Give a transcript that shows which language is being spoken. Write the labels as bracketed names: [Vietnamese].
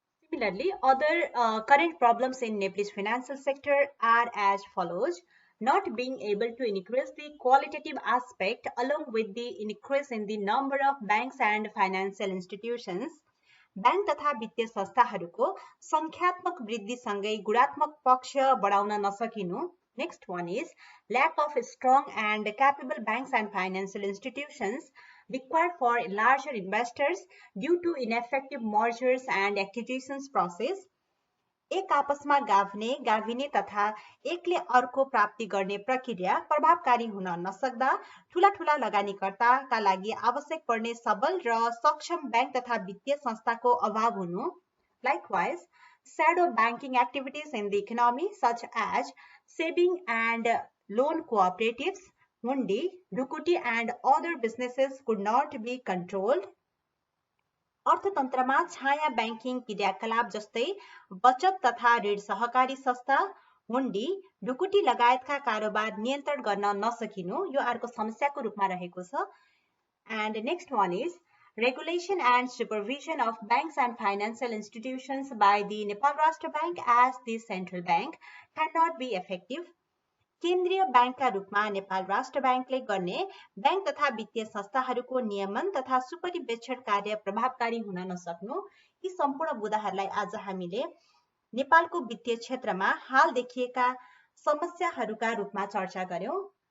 [English] Similarly, other current problems in Nepal's financial sector are as follows. Not being able to increase the qualitative aspect along with the increase in the number of banks and financial institutions. [Nepali] Bank तथा वित्तीय संस्थाहरूको संख्यात्मक वृद्धिसँगै गुणात्मक पक्ष बढाउन नसकिनु. [English] Next one is lack of strong and capable banks and financial institutions required for larger investors due to ineffective mergers and acquisitions process. [Nepali] एक आपसमा गाभिने तथा एकले अर्को प्राप्ति गर्ने प्रक्रिया प्रभावकारी हुन नसक्दा ठूला लगानीकर्ताका लागि आवश्यक पर्ने सबल र सक्षम बैंक तथा वित्तीय संस्थाको अभाव हुनु. [English] Likewise, shadow banking activities in the economy such as saving and loan cooperatives, hundi, dhukuti and other businesses could not be controlled. [Nepali] अर्थतन्त्रमा छाया बैंकिङ क्रियाकलाप जस्तै बचत तथा ऋण सहकारी संस्था, हुन्डी, ढुकुटी लगायतका कारोबार नियन्त्रण गर्न नसकिनु यो अर्को समस्याको रूपमा रहेको छ. [English] And next one is regulation and supervision of banks and financial institutions by the Nepal Rashtra Bank as the central bank cannot be effective. [Nepali] केन्द्रीय बैंकका रूपमा नेपाल राष्ट्र बैंकले गर्ने बैंक तथा वित्तीय संस्थाहरूको नियमन तथा सुपरिवेक्षण कार्य प्रभावकारी हुन नसक्नु. यी सम्पूर्ण मुद्दाहरूलाई आज हामीले नेपालको वित्तीय क्षेत्रमा हाल देखिएका समस्याहरूका रूपमा चर्चा गर्यौं.